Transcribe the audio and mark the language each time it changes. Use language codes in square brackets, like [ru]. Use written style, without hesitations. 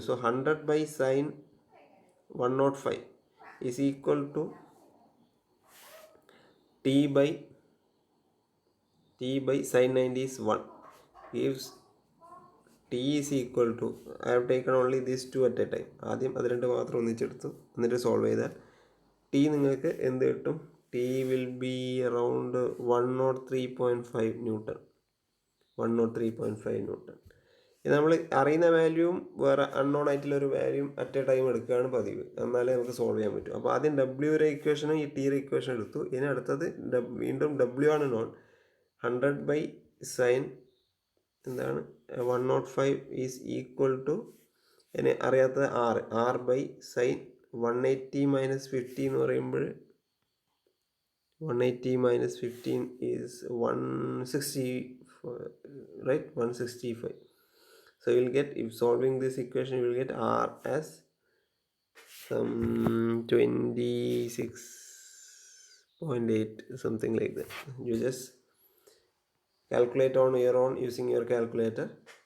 [en] So 100 by sine 105 is equal to T by sine 90 is 1. Gives T is equal to, I have taken only these two at a time. [ml] ആദ്യം അത് രണ്ട് മാത്രം ഒന്നിച്ചെടുത്തു എന്നിട്ട് solve ചെയ്താൽ T നിങ്ങൾക്ക് എന്ത് കിട്ടും? [en] T will be around 103.5 Newton. [ml] 103.5 Newton. ഇത് നമ്മൾ അറിയുന്ന വാല്യൂവും വേറെ അൺനോൺ ആയിട്ടുള്ള ഒരു വാല്യൂം അറ്റ് എ ടൈം എടുക്കുകയാണ് പതിവ്. എന്നാലേ നമുക്ക് സോൾവ് ചെയ്യാൻ പറ്റും. അപ്പോൾ ആദ്യം ഡബ്ല്യൂയുടെ ഇക്വേഷനും ഈ ടിയുടെ ഇക്വേഷൻ എടുത്തു. ഇനി അടുത്തത് വീണ്ടും ഡബ്ല്യു ആണ് നോൺ. 100 ബൈ സൈൻ എന്താണ് 105 ഈസ് ഈക്വൽ ടു ഇനി അറിയാത്തത് ആർ ബൈ സൈൻ 180 മൈനസ് 15 എന്ന് പറയുമ്പോൾ 180 minus 15 is 160, right? [en] 165. So you will get, if solving this equation, you will get R as some 26.8, something like that. You just calculate on your own using your calculator.